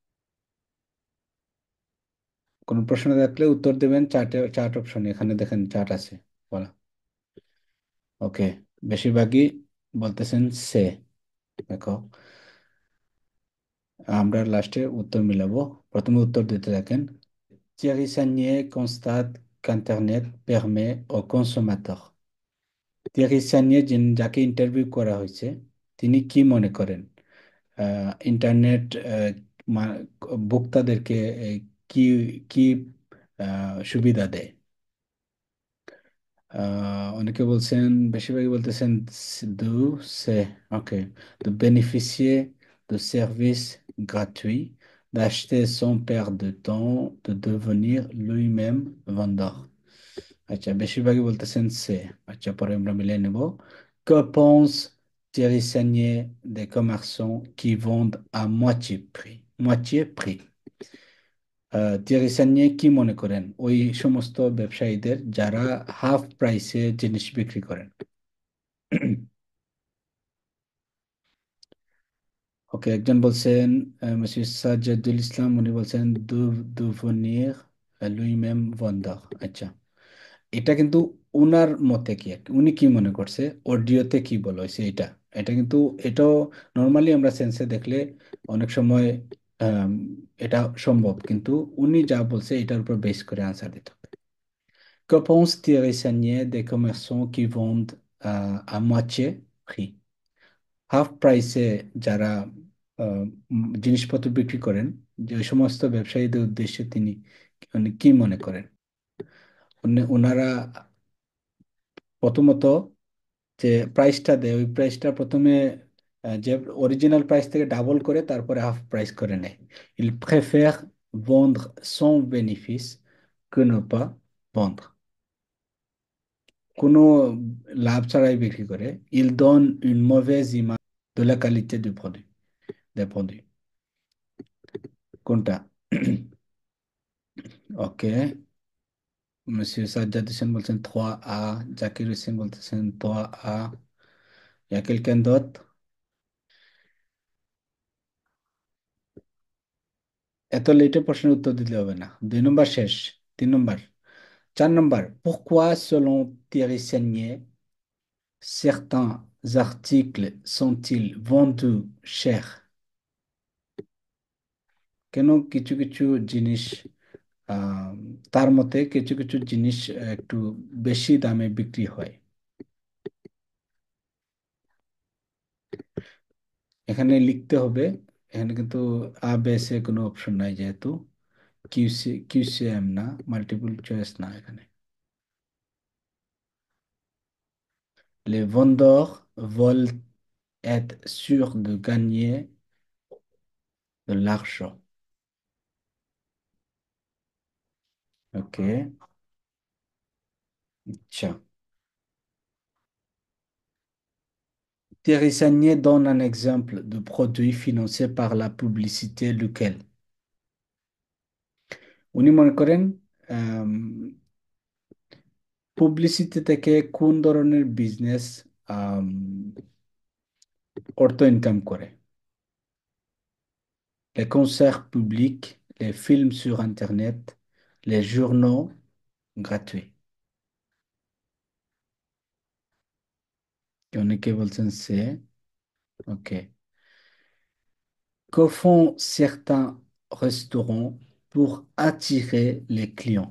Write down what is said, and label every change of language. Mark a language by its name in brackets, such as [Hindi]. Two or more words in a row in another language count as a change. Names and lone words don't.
[Bangla] কোন প্রশ্ন থাকলে উত্তর দেবেন [English] chat option, [Bangla] এখানে দেখেন চ্যাট আছে বলা। ওকে, বেশিরভাগই বলতেছেন সে। দেখো, আমরা লাস্টে উত্তর মিলাবো, প্রথমে উত্তর দিতে থাকেন। [French] Thierry Sagnier constate qu'Internet permet aux consommateurs. [Bangla] Thierry Sagnier যাকে ইন্টারভিউ করা হয়েছে তিনি কি মনে করেন ইন্টারনেট ভোক্তাদেরকে কি কি সুবিধা দেয়। অনেকে বলছেন, বেশিরভাগই বলতেছেন দু সে ওকে, [French] de bénéficier de services gratuits, d'acheter sans perdre de temps, de devenir lui-même vendeur. [Bangla] আচ্ছা, বেশিরভাগই বলতেছেন সে। আচ্ছা, পরে আমরা মিলিয়ে নেব। [French] Que pense Thierry Sagnier des commerçants qui vendent à moitié prix? Moitié prix. [Bangla] থিয়ারি সানিয়ে কি মনে করেন ওই সমস্ত ব্যবসায়ীদের যারা [English] half price [Bangla] জিনিস বিক্রি করেন? ওকে, একজন বলছেন মিস্টার সাজ্জাদুল ইসলাম, উনি বলছেন [French] devenir lui-même vendeur. [Bangla] আচ্ছা, এটা কিন্তু উনার মতে কি আর কি, উনি কি মনে করছে অডিওতে কি বলা হয়েছে এটা। এটা কিন্তু এটাও নর্মালি আমরা সেন্সে দেখলে অনেক সময় আম, এটা সম্ভব, কিন্তু উনি যা বলছে এটার উপর বেস করে আনসার দিতে হবে। [French] Que pense Thierry Sagnier des commerçants qui vendent à moitié prix? [English] half price [Bangla] যারা জিনিসপত্র বিক্রি করেন, যে সমস্ত ব্যবসায়ীদের উদ্দেশ্যে তিনি উনি কি মনে করেন? ওনারা প্রথমত যে প্রাইসটা দেয়, ওই প্রাইসটা প্রথমে যে [English] original price [Bangla] থেকে ডাবল করে তারপরে হাফ প্রাইস করে নেয়। [French] Il préfère vendre sans bénéfice que ne pas vendre। [Bangla] কোনো লাভ ছাড়াই বিক্রি করে। [French] Il donne une mauvaise image de la qualité du produit, des produits। [Bangla] কোনটা? ওকে, monsieur সাজ্জাদ হোসেন বলছেন 3A, জাকির হোসেন বলতেছেন 3A। [French] Il y a quelqu'un d'autre? [Bangla] এত লেটে প্রশ্নের উত্তর দিতে হবে না। 2 নম্বর শেষ। 3 নম্বর, 4 নম্বর। [French] Pourquoi, selon Thierry Sagnier, certains articles sont-ils vendus cher? [Bangla] কেন কিছু কিছু জিনিস আহ, তার মতে কিছু কিছু জিনিস একটু বেশি দামে বিক্রি হয়? এখানে লিখতে হবে। এখানে কিন্তু আ বেসে কোনো অপশন নাই, যেহেতু কিউসিএম না, [English] multiple choice [Bangla] না এখানে। [French] Les vendeurs veulent être sûrs de gagner de l'argent. Ok, tiens. Thierry Sagnier donne un exemple de produit financé par la publicité, lequel? [Bangla] উনি মনে করেন পাবলিসিটি থেকে কোন ধরনের বিজনেস অর্থ ইনকাম করে? [French] Les concerts publics, les films sur Internet, les journaux gratuits। [Bangla] অনেকে বলছেন সে। ওকে। [French] Que font certains restaurants pour attirer les clients?